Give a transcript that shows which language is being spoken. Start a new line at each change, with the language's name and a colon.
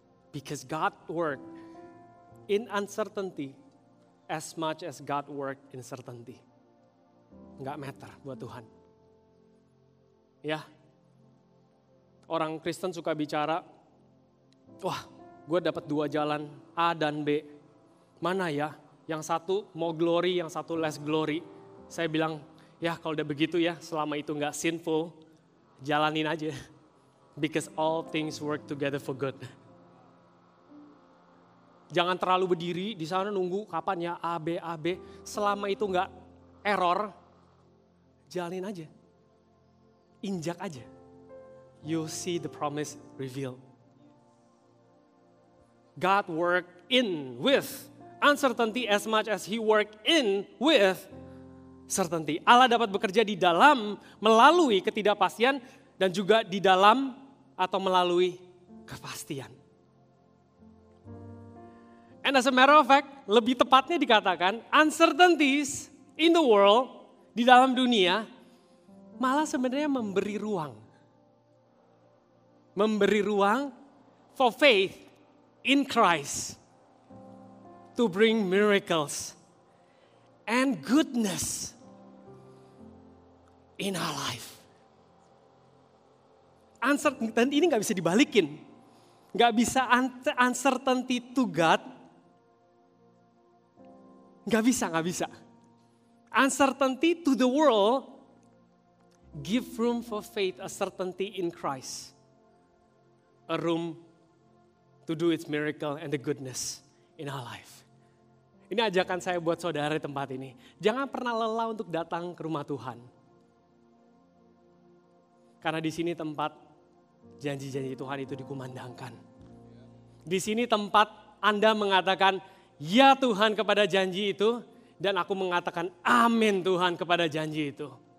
English: Because God worked in uncertainty as much as God worked in certainty.
Indonesian: Nggak matter buat Tuhan. Ya, orang Kristen suka bicara, wah gue dapat 2 jalan A dan B. Mana ya? Yang satu mau glory, yang satu
English: less glory.
Indonesian: Saya bilang, ya kalau udah begitu ya, selama itu nggak sinful, jalanin aja.
English: Because all things work together for good.
Indonesian: Jangan terlalu berdiri di sana nunggu kapan ya A, B. Selama itu nggak error, jalanin aja. Injak aja.
English: You'll see the promise revealed. God worked in with uncertainty as much as He worked in with certainty.
Indonesian: Allah dapat bekerja di dalam, melalui ketidakpastian, dan juga di dalam atau melalui kepastian.
English: And as a matter of fact,
Indonesian: lebih tepatnya dikatakan,
English: uncertainties in the world,
Indonesian: di dalam dunia, malah sebenarnya memberi ruang. Memberi ruang
English: for faith in Christ to bring miracles and goodness in our life.
Indonesian: Dan ini gak bisa dibalikin. Gak bisa
English: uncertainty to God.
Indonesian: Gak bisa.
English: Uncertainty to the world, give room for faith, a certainty in Christ. A room to do its miracle and the goodness in our life.
Indonesian: Ini ajakan saya buat saudara di tempat ini. Jangan pernah lelah untuk datang ke rumah Tuhan. Karena di sini tempat janji-janji Tuhan itu dikumandangkan. Di sini tempat Anda mengatakan, ya Tuhan kepada janji itu, dan aku mengatakan amin Tuhan kepada janji itu.